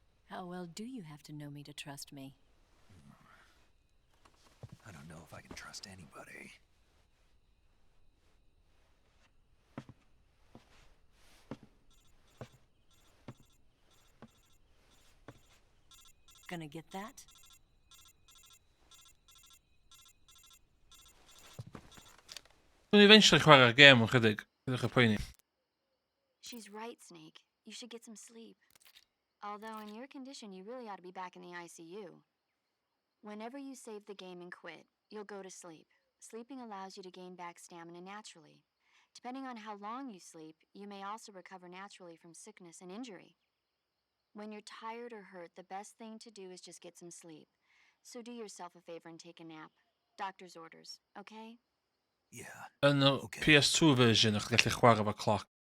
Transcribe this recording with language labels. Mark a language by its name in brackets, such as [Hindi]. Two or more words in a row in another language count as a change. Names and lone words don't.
[English] How well do you have to know me to trust me? I don't know if I can trust anybody. Gonna get that? [Welsh] Dwi'n eventually chwarae'r gêm yn chydig. Ydych y poeni. [English] She's right, Snake. You should get some sleep. Although in your condition, you really ought to be back in the ICU. Whenever you save the game and quit, you'll go to sleep. Sleeping allows you to gain back stamina naturally. Depending on how long you sleep, you may also recover naturally from sickness and injury. When you're tired or hurt, the best thing to do is just get some sleep. So do yourself a favor and take a nap. Doctor's orders, okay? Yeah. [Welsh] Yn y [English] Okay. [Welsh] PS2 version, ych gallu chwarae efo cloc.